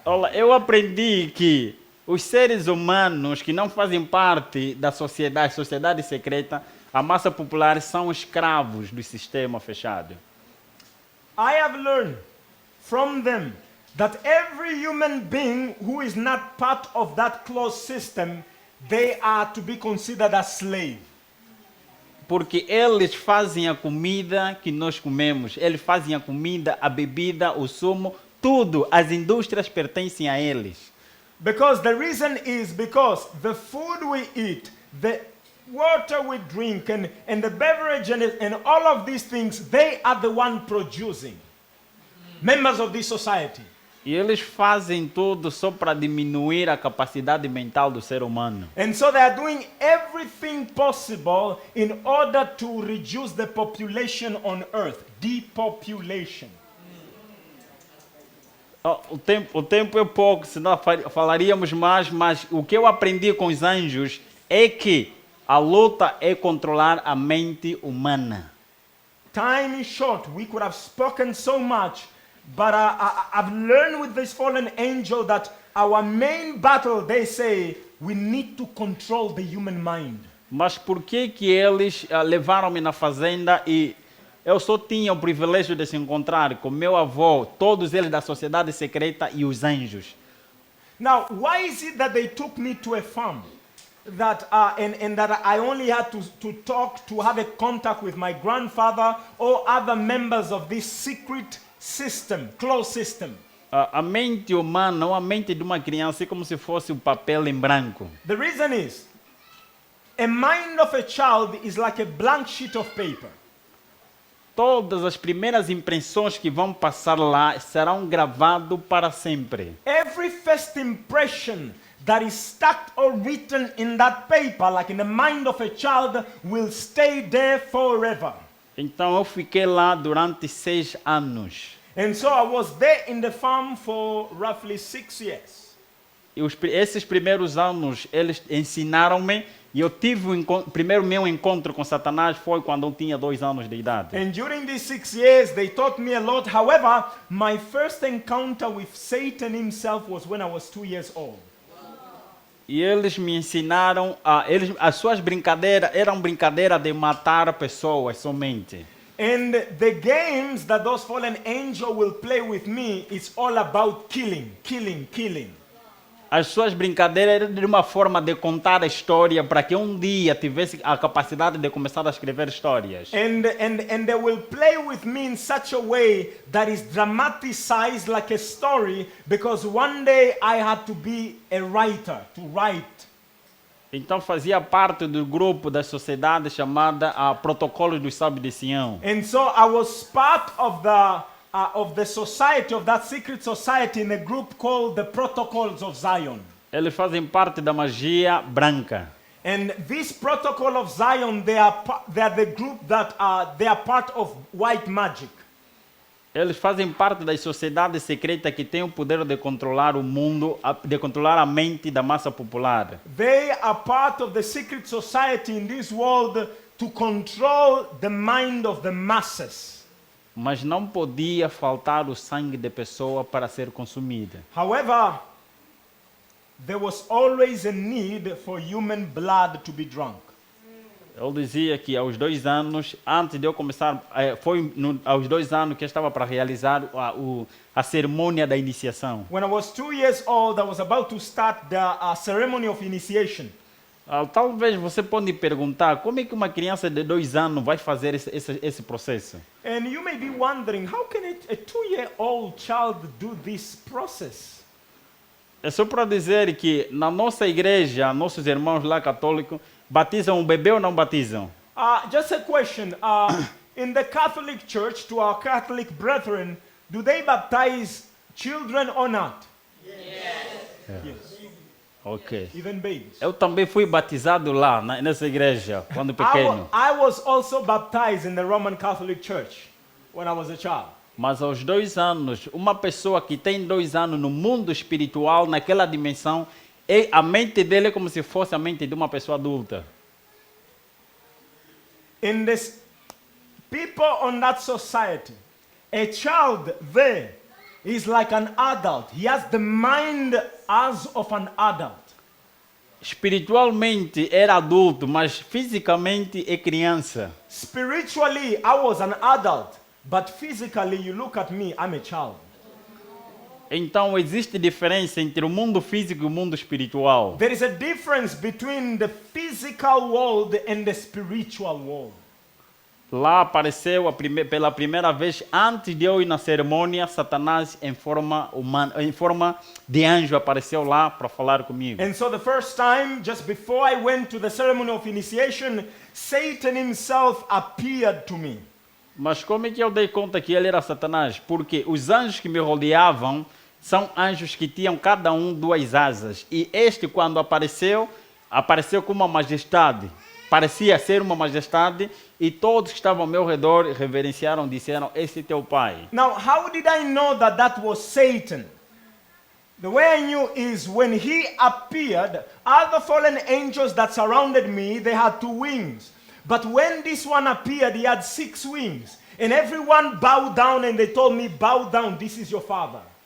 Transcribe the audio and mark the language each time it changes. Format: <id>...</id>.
<pt>Olha, eu aprendi que os seres humanos que não fazem parte da sociedade secreta, a massa popular, são escravos do sistema fechado.</pt> <en>I have learned from them that every human being who is not part of that closed system, they are to be considered a slave. Porque eles fazem a comida que nós comemos, eles fazem a comida, a bebida, o sumo, tudo, as indústrias pertencem a eles. Because the reason is because the food we eat, the water we drink, and the beverage and all of these things, they are the one producing. Members of this society.</en> <pt>E eles fazem tudo só para diminuir a capacidade mental do ser humano.</pt> <en>And so they are doing everything possible in order to reduce the population on earth. Depopulation.</en> <pt>O tempo é pouco, senão falaríamos mais, mas o que eu aprendi com os anjos é que a luta é controlar a mente humana.</pt> <en>Time is short. We could have spoken so much, but I've learned with this fallen angel that our main battle, they say, we need to control the human mind.</en> <pt>Mas por que eles levaram-me na fazenda e eu só tinha o privilégio de se encontrar com meu avô, todos eles da sociedade secreta e os anjos?</pt> <en>Now, why is it that they took me to a farm? That and that I only had to talk, to have a contact with my grandfather or other members of this secret system, closed system.</en> <pt>A mente humana, ou a mente de uma criança, é como se fosse um papel em branco.</pt> <en>The reason is, a mind of a child is like a blank sheet of paper.</en> <pt>Todas as primeiras impressões que vão passar lá serão gravadas para sempre.</pt> <en>Every first impression that is stuck or written in that paper, like in the mind of a child, will stay there forever.</en> <pt>Então eu fiquei lá durante 6 anos.</pt> <en>And so I was there in the farm for roughly 6 years.</en> <pt>E esses primeiros anos eles ensinaram-me e eu tive primeiro meu encontro com Satanás foi quando eu tinha 2 anos de idade.</pt> <en>And during these 6 years, they taught me a lot. However, my first encounter with Satan himself was when I was 2 years old.</en> <pt>E eles me ensinaram, as suas brincadeiras eram brincadeiras de matar pessoas somente.</pt> <en>And the games that those fallen angels will play with me is all about killing, killing, killing.</en> <pt>As suas brincadeiras eram de uma forma de contar a história para que um dia tivesse a capacidade de começar a escrever histórias.</pt> <en>And they will play with me in such a way that is dramatized like a story, because one day I had to be a writer, to write.</en> <pt>Então fazia parte do grupo da sociedade chamada Protocolos dos Sábios de Sião.</pt> <en>And so I was part of the society, of that secret society, in a group called the Protocols of Zion.</en> <pt>Eles fazem parte da magia branca.</pt> <en>And this Protocol of Zion, they are the group that they are part of white magic.</en> <pt>Eles fazem parte das sociedades secretas que têm o poder de controlar o mundo, de controlar a mente da massa popular.</pt> <en>They are part of the secret society in this world to control the mind of the masses.</en> <pt>Mas não podia faltar o sangue de pessoa para ser consumida.</pt> <en>However, there was always a need for human blood to be drunk.</en> <pt>Eu dizia que aos 2 anos, antes de eu começar, aos 2 anos que eu estava para realizar a cerimônia da iniciação.</pt> <en>When I was 2 years old, I was about to start the ceremony of initiation.</en> <pt>Talvez você pode perguntar como é que uma criança de 2 anos vai fazer esse processo.</pt> <en>And you may be wondering, how can a 2-year-old child do this process?</en> <pt>É só para dizer que na nossa igreja, nossos irmãos lá católicos, batizam o bebê ou não batizam?</pt> <en>Just a question. In the Catholic Church, to our Catholic brethren, do they baptize children or not? Yes. Ok. Even babies.</en> <pt>Eu também fui batizado lá, nessa igreja, quando pequeno.</pt> <en>I was also baptized in the Roman Catholic Church when I was a child.</en> <pt>Mas aos 2 anos, uma pessoa que tem 2 anos no mundo espiritual, naquela dimensão, a mente dele é como se fosse a mente de uma pessoa adulta.</pt> <en>In this people on that society, a child there is like an adult. He has the mind as of an adult.</en> <pt>Espiritualmente era adulto, mas fisicamente é criança.</pt> <en>Spiritually, I was an adult, but physically, you look at me, I'm a child.</en> <pt>Então existe diferença entre o mundo físico e o mundo espiritual.</pt> <en>There is a difference between the physical world and the spiritual world.</en> <pt>Lá apareceu pela primeira vez, antes de eu ir na cerimônia, Satanás em forma humana, em forma de anjo apareceu lá para falar comigo.</pt> <en>And so the first time, just before I went to the ceremony of initiation, Satan himself appeared to me.</en> <pt>Mas como é que eu dei conta que ele era Satanás? Porque os anjos que me rodeavam são anjos que tinham cada um 2 asas. E este, quando apareceu, apareceu com uma majestade. Parecia ser uma majestade. E todos que estavam ao meu redor reverenciaram, disseram, esse é teu pai.</pt> <en>Now, how did I know that that was Satan? The way I knew is when he appeared, all the fallen angels that surrounded me, they had 2 wings. But when this one appeared, he had 6 wings. And everyone bowed down and they told me, bow down, this is your father.</en>